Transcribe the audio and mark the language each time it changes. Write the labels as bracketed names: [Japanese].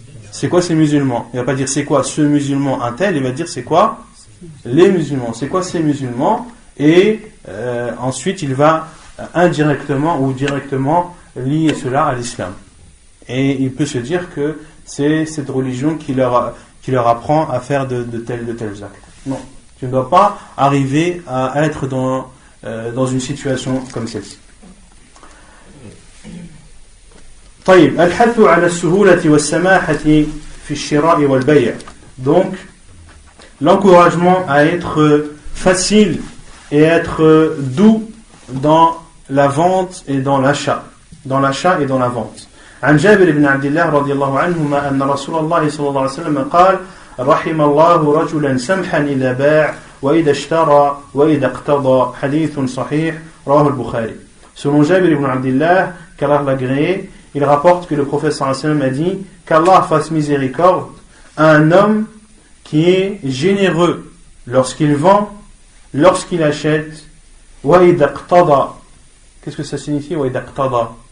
[French] C'est quoi ces musulmans? Il ne va pas dire c'est quoi ce musulman un tel, il va dire c'est quoi les musulmans, c'est quoi ces musulmans, et ensuite il va indirectement ou directement lier cela à l'islam. Et il peut se dire que c'est cette religion qui leur apprend à faire de tels actes. Non, tu ne dois pas arriver à être dans une situation comme celle-ci. [Arabic] طيب الحث على السهولة والسماحة في الشراء والبيع. [French] Donc l'encouragement à être facile et être doux dans la vente et dans l'achat, et dans la vente. [Arabic] عن جابر بن عبد الله رضي الله عنهما أن رسول الله صلى الله عليه وسلم قال رحم الله رجلا سمحا إذا باع وإذا اشترى وإذا اقتضى حديث صحيح رواه البخاري. [French] Selon Jabir ibn Abdillah, qu'Allah l'agréé, il rapporte que le prophète sallallahu alayhi wa sallam a dit qu'Allah fasse miséricorde à un homme qui est généreux lorsqu'il vend, lorsqu'il achète. [Arabic] Wa idha iqtada. [French] Qu'est-ce que ça signifie [Arabic] wa idha iqtada?